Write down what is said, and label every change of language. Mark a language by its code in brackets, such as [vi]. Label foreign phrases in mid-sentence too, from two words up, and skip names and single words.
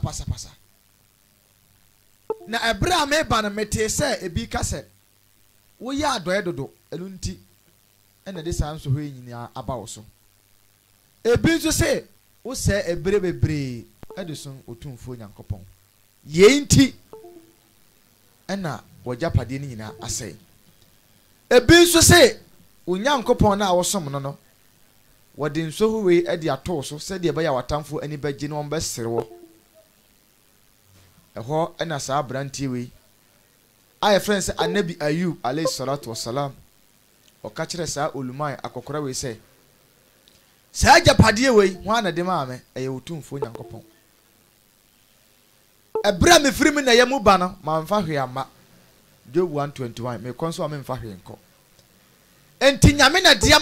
[ak] na ɛbra me ba no mete sɛ ebi ka sɛ woyɛ adɔe dodo ɛno nti ɛna de saa nso hɔ nyinaa aba wo so ebi nso sɛ wo sɛ ebere bebree ɛde so otumfuo Nyankopɔn yɛ nti ɛna wɔgyapadeɛ no nyinaa asɛe ebi nso sɛ wo Nyankopɔn na wosom no wɔde nso hɔ wei ɛde ato so sɛ deɛ ɛbɛyɛ watamfo ani bɛgye no ɔmbɛsere wo ɛhɔ ɛna saa abrantie wei ayɛ friend sɛ Anabi Ayub [ar] عليه الصلاة والسلام [ak] ɔka kyerɛ saa oluman akɔkora wei sɛ saa agyapadeɛ wei ho ana de maame ɛyɛ otumfuo Nyankopɔn ɛbra me firi me na yɛ mu ba no mamfa hwe amma Job 121 me kɔ nso a memfa hwe nkɔ enti nyame na de